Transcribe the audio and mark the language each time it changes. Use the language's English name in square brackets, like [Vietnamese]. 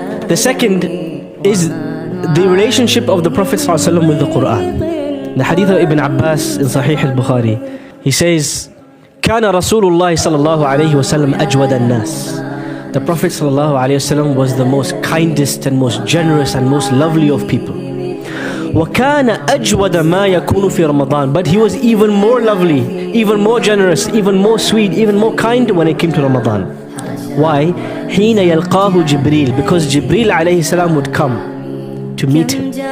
[English] The second is the relationship of the Prophet ﷺ with the Quran. The hadith of Ibn Abbas in Sahih al-Bukhari, he says, [Arabic] كان رسول الله صلى الله عليه وسلم أجود الناس. [English] The Prophet [Arabic] صلى الله عليه وسلم [English] was the most kindest and most generous and most lovely of people. [Arabic] وكان أجود ما يكون في رمضان. [English] But he was even more lovely, even more generous, even more sweet, even more kind when it came to Ramadan. Why? [Arabic] حين يلقاه جبريل. [English] Because Jibreel [Arabic] عليه السلام [English] would come to meet him.